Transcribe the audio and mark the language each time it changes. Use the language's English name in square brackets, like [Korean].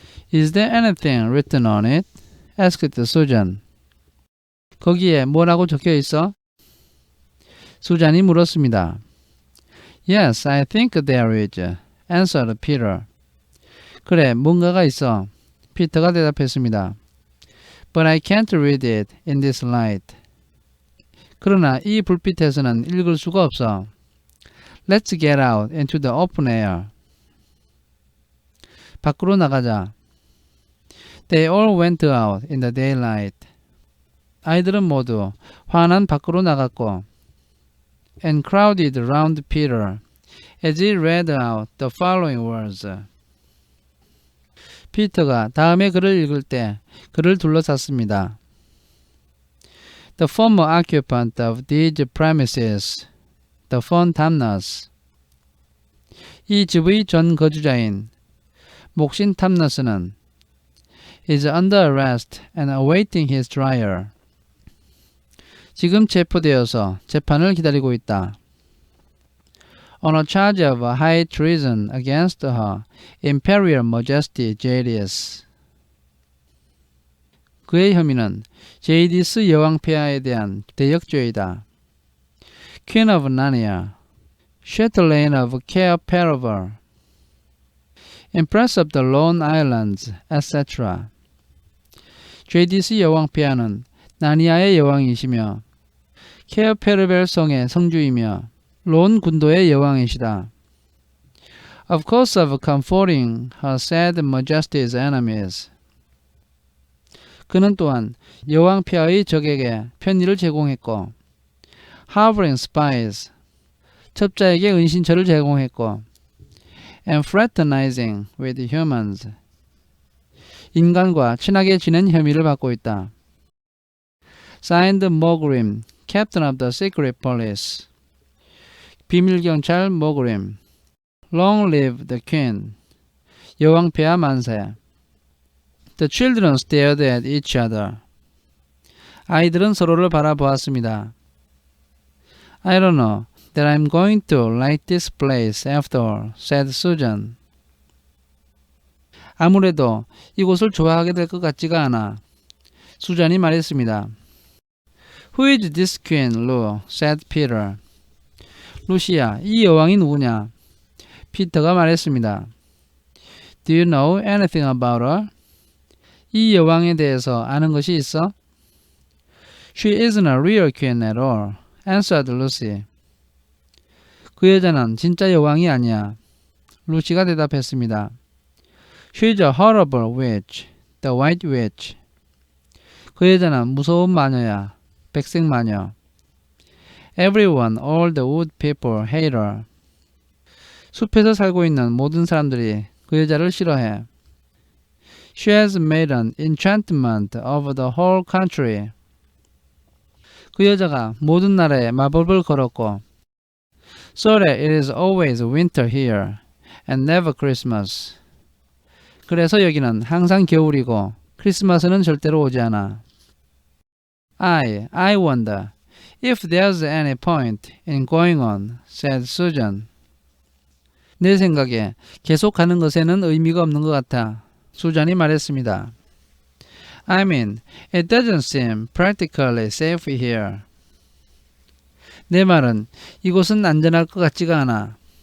[English] Is there anything written on it? asked Susan. [Korean] 거기에 뭐라고 적혀 있어? 수잔이 물었습니다. [English] Yes, I think there is, answered Peter. [Korean] 그래, 뭔가가 있어. 피터가 대답했습니다. [English] But I can't read it in this light. [Korean] 그러나 이 불빛에서는 읽을 수가 없어. [English] Let's get out into the open air. [Korean] 밖으로 나가자. [English] They all went out in the daylight. [Korean] 아이들은 모두 환한 밖으로 나갔고 [English] and crowded around Peter as he read out the following words. [Korean] 피터가 다음에 글을 읽을 때 그를 둘러쌌습니다. [English] The former occupant of these premises, the Fontamnas. [Korean] 이 집의 전 거주자인 목신 탐너스는 [English] is under arrest and awaiting his trial. [Korean] 지금 체포되어서 재판을 기다리고 있다. [English] On a charge of high treason against her Imperial Majesty Jadis. [Korean] 그의 혐의는 제이디스 여왕폐하에 대한 대역죄이다. [English] Queen of Narnia, Chatelaine of Cair Paravel, Empress of the Lone Islands, etc. [Korean] 제이디스 여왕폐하는 나니아의 여왕이시며 케어 페르벨 성의 성주이며 론 군도의 여왕이시다. [English] Of course of comforting her sad majesty's enemies. [Korean] 그는 또한 여왕 폐하의 적에게 편의를 제공했고 [English] harboring spies. [Korean] 첩자에게 은신처를 제공했고 [English] and fraternizing with humans. [Korean] 인간과 친하게 지낸 혐의를 받고 있다. [English] Signed Mogrim, Captain of the Secret Police. [Korean] 비밀경찰 모그림. [English] Long live the Queen. [Korean] 여왕 폐하 만세. [English] The children stared at each other. [Korean] 아이들은 서로를 바라보았습니다. [English] I don't know that I'm going to like this place after all, said Susan. [Korean] 아무래도 이곳을 좋아하게 될 것 같지가 않아. 수잔이 말했습니다. [English] Who is this queen, Lou? said Peter. [Korean] 루시야, 이 여왕이 누구냐? 피터가 말했습니다. [English] Do you know anything about her? [Korean] 이 여왕에 대해서 아는 것이 있어? [English] She isn't a real queen at all, answered Lucy. [Korean] 그 여자는 진짜 여왕이 아니야. 루시가 대답했습니다. [English] She's a horrible witch, the white witch. [Korean] 그 여자는 무서운 마녀야, 백색 마녀. [English] Everyone, all the wood people hate her. [Korean] 숲에서 살고 있는 모든 사람들이 그 여자를 싫어해. [English] She has made an enchantment over the whole country. [Korean] 그 여자가 모든 나라에 마법을 걸었고 [English] So that it is always winter here and never Christmas. [Korean] 그래서 여기는 항상 겨울이고 크리스마스는 절대로 오지 않아. [English] I wonder if there's any point in going on, said Susan. [Korean] 내 생각에 계속 가는 것에는 의미가 없는 것 같아. 수잔이 말했습니다. [English] I mean, it doesn't seem practically safe here. [Korean] 내 말은 이곳은 안전할 것 같지가 않아.